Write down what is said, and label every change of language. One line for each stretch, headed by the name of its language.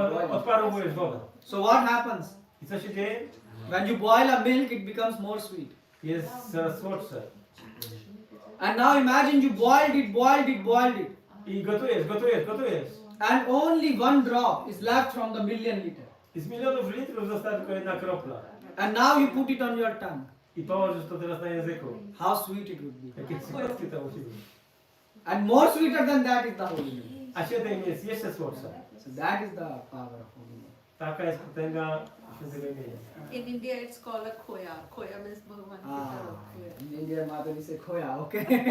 Polish: Odparowujesz wodę.
English: So what happens?
Polish: I co się dzieje?
English: When you boil a milk, it becomes more sweet.
Polish: Jest coraz słodsze.
English: And now imagine you boiled it.
Polish: I gotujesz.
English: And only one drop is left from the million liter.
Polish: I z milionów litrów została tylko jedna kropla.
English: And now you put it on your tongue.
Polish: I położysz to teraz na języku.
English: How sweet it would be.
Polish: Jakie słodkie to musi być.
English: And more sweeter than that is the holy name.
Polish: A siedem jest jeszcze słodsze.
English: So that is the power of holy name.
Polish: Taka jest potęga świętego imienia.
English: In India, it's called a khoya. Khoya means Bhagavan Sita. In India, Madhavi say khoya, okay.